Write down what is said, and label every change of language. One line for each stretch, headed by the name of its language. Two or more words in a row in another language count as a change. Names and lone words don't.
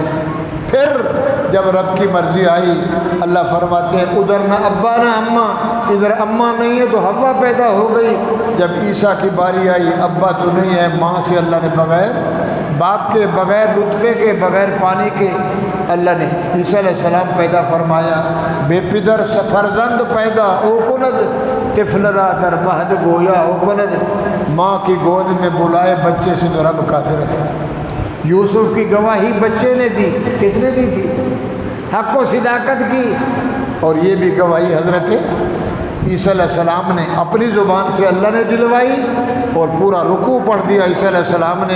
Urdu: پھر جب رب کی مرضی آئی، اللہ فرماتے ہیں ادھر نہ ابا نہ اماں، ادھر اماں نہیں ہے تو ہوا پیدا ہو گئی۔ جب عیسیٰ کی باری آئی، ابا تو نہیں ہے، ماں سے اللہ نے بغیر باپ کے، بغیر نطفے کے، بغیر پانی کے اللہ نے عیسیٰ
Arabic: علیہ السلام
Urdu: پیدا فرمایا۔
Persian: بے پدر فرزند پیدا او کند، طفل را در مہد گویا او کند،
Urdu: ماں کی گود میں بلائے بچے سے تو رب قادر ہے۔ یوسف کی گواہی بچے نے دی، کس نے دی تھی؟ حق و صداقت کی، اور یہ بھی گواہی حضرت عیسیٰ
Arabic: علیہ السلام
Urdu: نے اپنی زبان سے اللہ نے دلوائی، اور پورا رکوع پڑھ دیا عیسیٰ
Arabic: علیہ السلام
Urdu: نے۔